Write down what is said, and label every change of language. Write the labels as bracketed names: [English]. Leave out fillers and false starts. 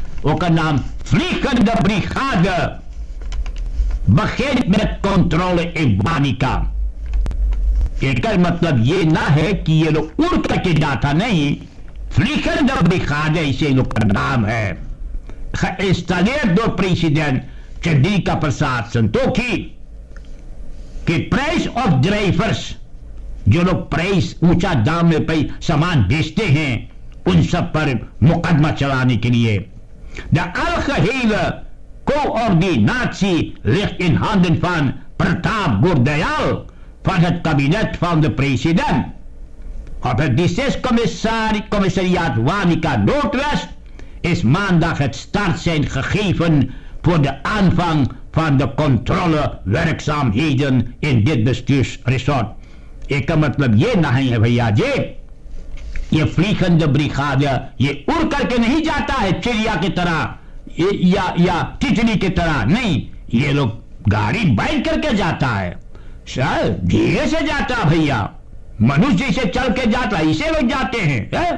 [Hindi] उसका नाम [Dutch] Vliegende Brigade begint met controle in Wanica। [Hindi] इसका मतलब ये ना है कि ये लोग उड़ करके जाता नहीं, Vliegende Brigade इसे लोग का नाम है। [Dutch] Geïnstalleerd door president [Hindi] Chandrika Prasad Santokhi कि प्राइस ऑफ ड्राइवर्स, जो लोग प्राइस ऊंचा दाम में सामान बेचते हैं, उन सब पर मुकदमा चलाने के लिए। [Dutch] De algehele coördinatie ligt in handen van Pratap Bordayal van het kabinet van de president. Op het districtscommissariaat Wanica Noordwest is maandag het startsein gegeven voor de aanvang van de controlewerkzaamheden in dit bestuursresort। [Hindi] एक का मतलब ये नहीं है भैया जी, ये Vliegende Brigade ये उड़ करके नहीं जाता है चिड़िया की तरह या तितली की तरह, नहीं, ये लोग गाड़ी बैठ करके जाता है, सर धीरे से जाता भैया, मनुष्य से चल के जाता, इसे लोग जाते हैं